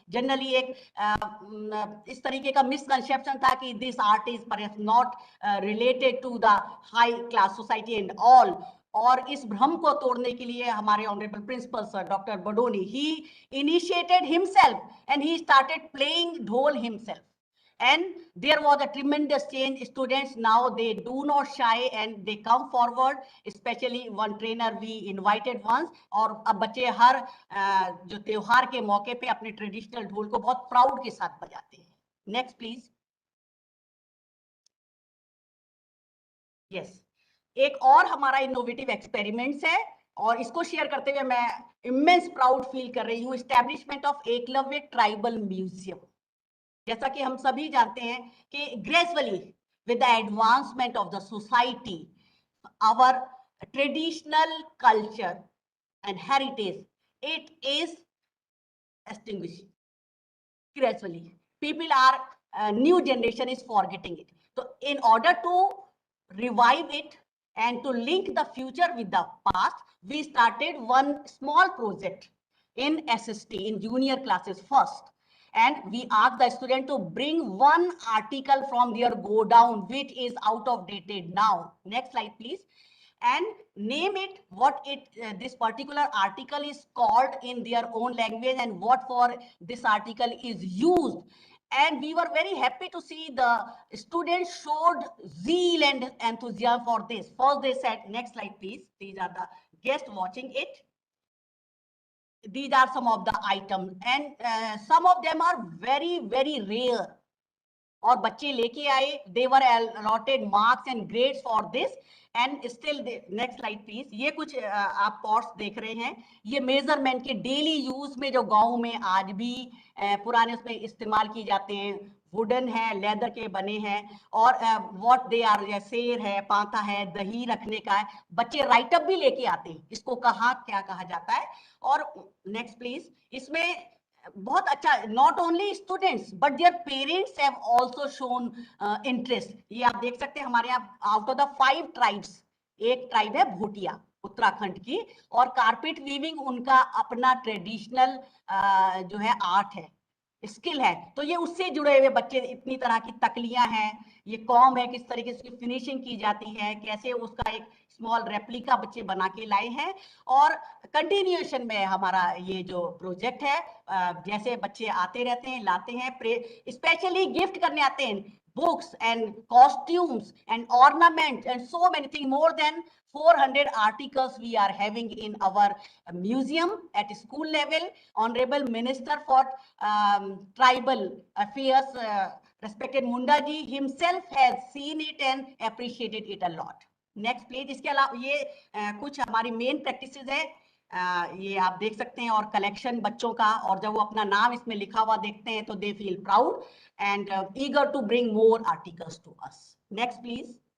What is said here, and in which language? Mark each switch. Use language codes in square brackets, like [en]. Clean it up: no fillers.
[en] Generally [hi] एक इस तरीके का [en] misconception [hi] था कि [en] this art is perhaps not related to the high class society and all. [hi] और इस भ्रम को तोड़ने के लिए हमारे honourable principal sir doctor Badoni, [en] he initiated himself and he started playing dhol himself. And there was a tremendous change. Students now, they do not shy and they come forward, especially one trainer we invited once. [hi] और अब बच्चे हर जो त्योहार के मौके पे अपने traditional ढोल को बहुत प्राउड के साथ बजाते हैं. [en] Next please. [hi] यस, एक और हमारा इनोवेटिव एक्सपेरिमेंट्स है और इसको शेयर करते हुए मैं इमेंस प्राउड फील कर रही हूँ. [en] Establishment of Eklavya tribal museum. [hi] जैसा कि हम सभी जानते हैं कि [en] Gradually with the advancement of the society, our traditional culture and heritage, it is extinguishing gradually. People are new generation is forgetting it. So in order to revive it and to link the future with the past, we started one small project in SST, in junior classes first. And we asked the student to bring one article from their go down, which is out of dated now. Next slide, please. And name it what it this particular article is called in their own language and what for this article is used. And we were very happy to see the students showed zeal and enthusiasm for this. First they said, next slide please, these are the guests watching it. These are some of the items and some of them are very rare. [hi] और बच्चे लेके आए, [en] they were allotted marks and grades for this and still next slide please. [hi] ये कुछ आप pots देख रहे हैं, ये मेजरमेंट के डेली यूज में जो गांव में आज भी पुराने उसमें इस्तेमाल किए जाते हैं, वुडन है, लेदर के बने हैं और [en] what they are, [hi] शेर है, पांथा है, दही रखने का है. बच्चे राइटअप भी लेके आते हैं, इसको कहाँ क्या कहा जाता है. [en] और next please. [hi] इसमें बहुत अच्छा, [en] Not only students but their parents have also shown interest. [hi] ये आप देख सकते हैं हमारे यहाँ आउट ऑफ द 5 ट्राइब्स एक ट्राइब है भूटिया उत्तराखंड की और कारपेट वीविंग उनका अपना ट्रेडिशनल जो है आर्ट है, स्किल है. तो ये उससे जुड़े हुए बच्चे, इतनी तरह की तकलियां हैं, ये कॉम है, किस तरीके से फिनिशिंग की जाती है, कैसे उसका एक स्मॉल रेप्लिका बच्चे बना के लाए हैं. और कंटिन्यूएशन में हमारा ये जो प्रोजेक्ट है, जैसे बच्चे आते रहते हैं, लाते हैं, स्पेशली गिफ्ट करने आते हैं [en] books and costumes and ornaments and so many things. More than 400 articles we are having in our museum at school level. Honorable Minister for Tribal Affairs, respected Munda ji himself has seen it and appreciated it a lot. Next please. [hi] इसके अलावा ये कुछ हमारी main practices है, ये आप देख सकते हैं, और कलेक्शन बच्चों का, और जब वो अपना नाम इसमें लिखा हुआ देखते हैं तो [en] They feel proud and eager to bring more articles to us. Next please.